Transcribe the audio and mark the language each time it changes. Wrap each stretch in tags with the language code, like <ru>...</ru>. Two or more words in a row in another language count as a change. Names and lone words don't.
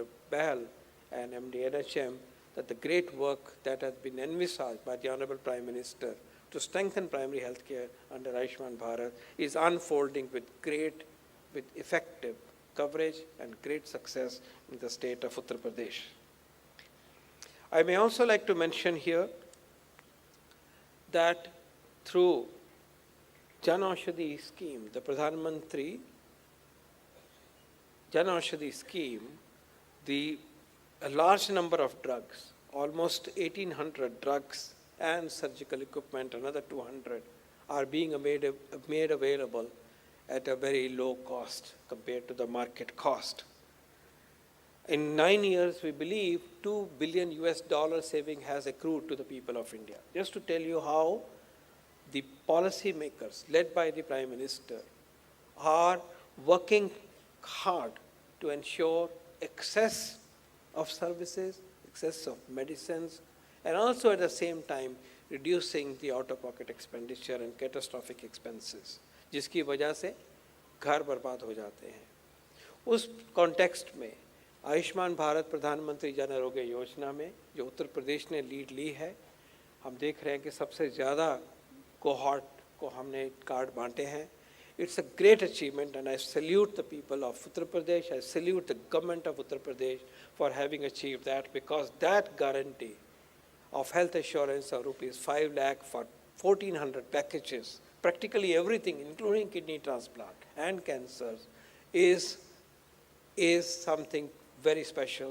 <en>Bahal and MD NHM, that the great work that has been envisaged by the Honorable Prime Minister to strengthen primary health care under Ayushman Bharat is unfolding with effective coverage and great success in the state of Uttar Pradesh. I may also like to mention here that through Jan Aushadhi scheme, the Pradhan Mantri Jan Aushadhi scheme, a large number of drugs, almost 1,800 drugs and surgical equipment, another 200, are being made available at a very low cost compared to the market cost. In 9 years, we believe $2 billion saving has accrued to the people of India. Just to tell you how the policy makers, led by the Prime Minister, are working hard to ensure access of services, access of medicines, and also at the same time reducing the out-of-pocket expenditure and catastrophic expenses,</en> <hi>जिसकी वजह से घर बर्बाद हो जाते हैं. उस कॉन्टेक्स्ट में आयुष्मान भारत प्रधानमंत्री जन आरोग्य योजना में जो उत्तर प्रदेश ने लीड ली है, हम देख रहे हैं कि सबसे ज़्यादा कोहॉर्ट को हमने कार्ड बांटे हैं.</hi> <en>It's a great achievement, and I salute the people of Uttar Pradesh. I salute the government of Uttar Pradesh for having achieved that, because that guarantee of health assurance of rupees 5 lakh for 1,400 packages, practically everything, including kidney transplant and cancers, is something very special.</en>